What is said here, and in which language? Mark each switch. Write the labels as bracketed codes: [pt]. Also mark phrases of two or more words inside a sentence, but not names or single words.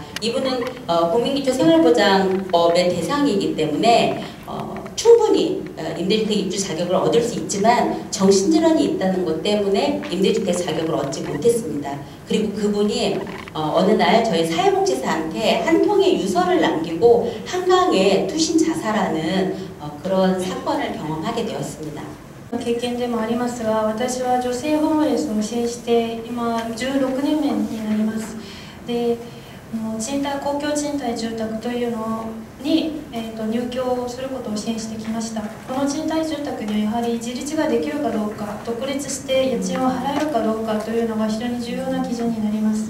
[ko] 이분은 국민기초생활보장법의 대상이기 때문에 충분히 임대주택 입주 자격을 얻을 수 있지만 정신질환이 있다는 것 때문에 임대주택 자격을 얻지 못했습니다. 그리고 그분이 어느 날 저희 사회복지사한테 한 통의 유서를 남기고 한강에 투신 자살하는 그런 사건을 경험하게 되었습니다. [ja] 経験でもありますが、私は女性ホームレスを支援して今16年目になります。で、公共賃貸住宅というのに、入居することを支援してきました。この賃貸住宅にはやはり自立ができるかどうか、独立して家賃を払えるかどうかというのが非常に重要な基準になります。